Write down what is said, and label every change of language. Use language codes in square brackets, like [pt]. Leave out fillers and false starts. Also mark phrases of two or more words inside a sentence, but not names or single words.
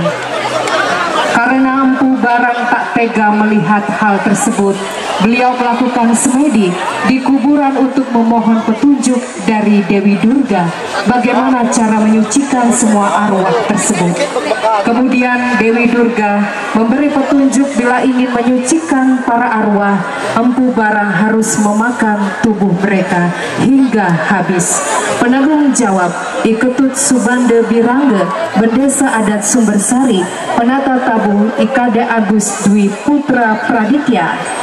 [id] Karena Empu Barang tak tega melihat hal tersebut, beliau melakukan semedi di kuburan untuk memohon petunjuk dari Dewi Durga bagaimana cara menyucikan semua arwah tersebut. Kemudian Dewi Durga memberi petunjuk bila ingin menyucikan para arwah, Empu Barang harus memakan tubuh mereka hingga habis. Penanggung jawab Iketut Subande Birangga, Bendesa Adat Sumbersari, Penata Tabu Ikade Agus Dwi Putra Praditya.